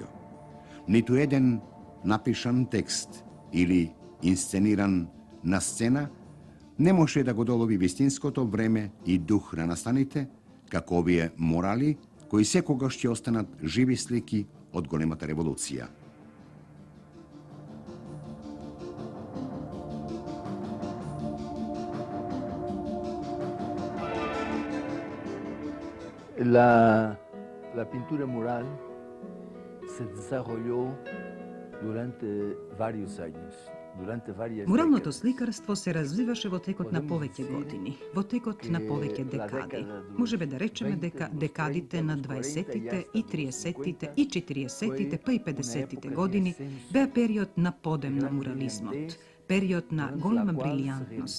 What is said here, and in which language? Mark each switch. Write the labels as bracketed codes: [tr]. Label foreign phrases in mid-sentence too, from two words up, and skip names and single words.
[mk] Ниту еден напишан текст или инсцениран на сцена не може да го долови вистинското време и дух на настаните, како овие морали, кои секогаш ќе останат живи слики од големата револуција. [es] La pintura mural se desarrolló durante varios años. [mk] Муралното сликарство се развиваше во текот на повеќе години, во текот на повеќе декади. Можеме да речеме дека декадите на 20-тите и 30-тите и 40-тите па и 50-тите години беа период на подем на мурализмот, период на голема брилијантност.